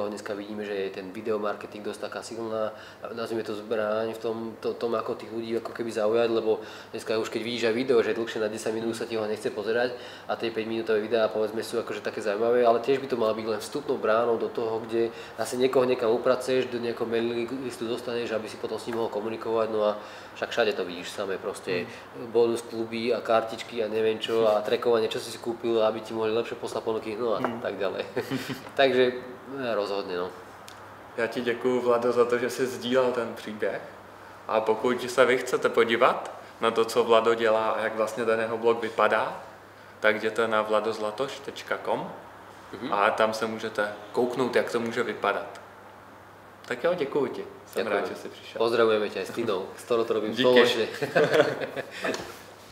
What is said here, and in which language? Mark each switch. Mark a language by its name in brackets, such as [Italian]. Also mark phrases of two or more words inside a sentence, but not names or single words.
[Slovak] Dneska vidíme, že je ten videomarketing dosť taká silná, nazvime to zbraň v tom, ako tých ľudí ako keby zaujať, lebo dneska už keď vidíš aj video, že dlhšie na 10 minút sa ti ho nechce pozerať a tie 5 minútové videá povedzme sú akože také zaujímavé, ale tiež by to malo byť len vstupnou bránou do toho, kde asi niekoho niekam upracuješ, do nejakého mailing listu dostaneš, aby si potom s ním mohol komunikovať, no a však všade to vidíš samé proste bonus kluby a kartičky a neviem čo a trackovanie, čo si kúpil, aby ti mohli lepšie poslať ponuky, no a tak ďalej. Takže rozhodne, no. [Czech] Já ti děkuju, Vlado, za to, že jsi sdílel ten příběh. A pokud se vy chcete podívat na to, co Vlado dělá a jak vlastně ten jeho blog vypadá, tak jděte na vladozlatoš.com a tam se můžete kouknout, jak to může vypadat. Tak jo, děkuju ti. Jsem rád, že jsi přišel. [Slovak] Pozdravujeme ťa aj s Tinou, s ktorou to robím [Czech] Díky. [Slovak] spoločne.